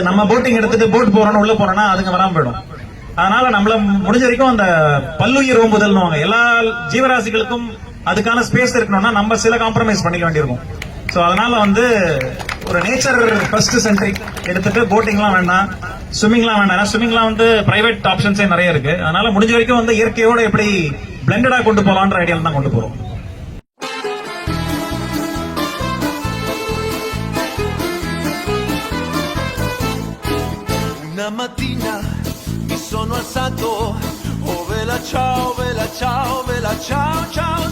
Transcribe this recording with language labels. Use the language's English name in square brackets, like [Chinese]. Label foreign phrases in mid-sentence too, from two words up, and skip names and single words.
[Tamil] நம்ம போட்டிங் எடுத்துட்டு போட் போறோம்னு உள்ள போறோம்னா அதுங்க வராம போயிடும். அதனால நம்மள முடிஞ்ச வரைக்கும் அந்த பல்லுயிர் ஓம்புதல் எல்லா ஜீவராசிகளுக்கும் அதுக்கான ஸ்பேஸ் இருக்கணும்னா நம்ம சில காம்ப்ரமைஸ் பண்ணிக்க வேண்டியிருக்கும். சோ அதனால வந்து ஒரு [English] nature first centric [Tamil] எடுத்துட்டு போட்டிங்லாம் வேண்டாம், ஸ்விம்மிங்லாம் வேண்டாம். ஸ்விம்மிங்லாம் வந்து [English] private options [Tamil] நிறைய இருக்கு. அதனால முடிஞ்ச வரைக்கும் வந்து இயற்கையோட எப்படி பிளெண்டடா கொண்டு போலான்ற ஐடியால தான் கொண்டு போறோம். [Italian] Una mattina mi sono alzato, oh vela ciao, vela ciao, vela ciao, ciao.